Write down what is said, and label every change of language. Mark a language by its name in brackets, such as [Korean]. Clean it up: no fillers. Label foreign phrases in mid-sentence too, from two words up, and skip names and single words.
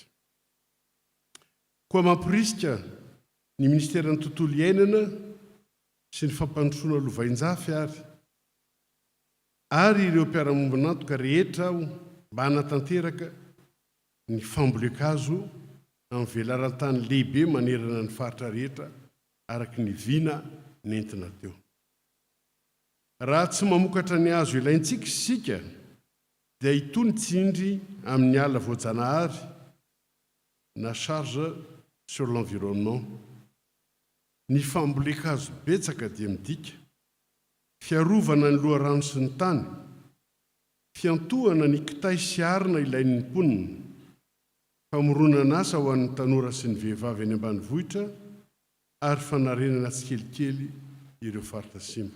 [Malagasy] Koa mampirisika ny ministère ny tontolo iainana sy ny fampandrosoana lovain-jafy ary ireo mpiara-mombonantoka rehetra mba hanatanteraka ny fambolekazo amin'ny velaran-tany lehibe manerana ny faritra rehetra araky ny viana nentina teo. Raha tsy mamokatra ny azo ilaintsika isika dia itony tsindry amin'ny ala voajanahary na [French] charge sur l'environnement. [Malagasy] Ny fambolekazo betsaka dia midika fiarovana ny loharano sy ny tany, fiantohana ny kitay sy arina ilain'ny mponina, famoronana asa ho an'ny tanora sy ny vehivavy any ambanivohitra ary fanarenana tsikelikely ireo faritra simba.